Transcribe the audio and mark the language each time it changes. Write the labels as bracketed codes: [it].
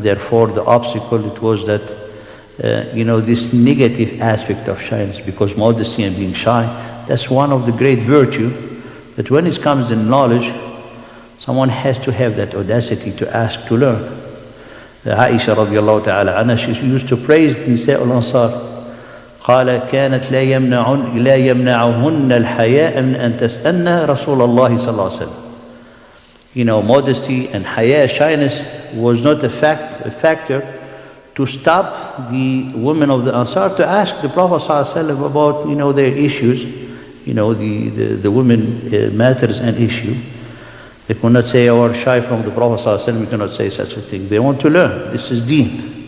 [en] Therefore, the obstacle, it was that, this negative aspect of shyness, because modesty and being shy, that's one of the great virtue, that when it comes to knowledge, someone has to have that audacity to ask, to learn. Aisha radiallahu ta'ala anha, she used to praise Nisa al-Ansar. [ar] قال كانت لا يمنعهن الحياء من أن تسألن رسول الله صلى الله عليه وسلم. [en] Modesty and haya, shyness, was not a factor to stop the women of the Ansar to ask the Prophet ﷺ about, their issues, the women matters and issue. They could not say, "Oh, shy from the Prophet ﷺ," we cannot say such a thing. They want to learn. This is deen.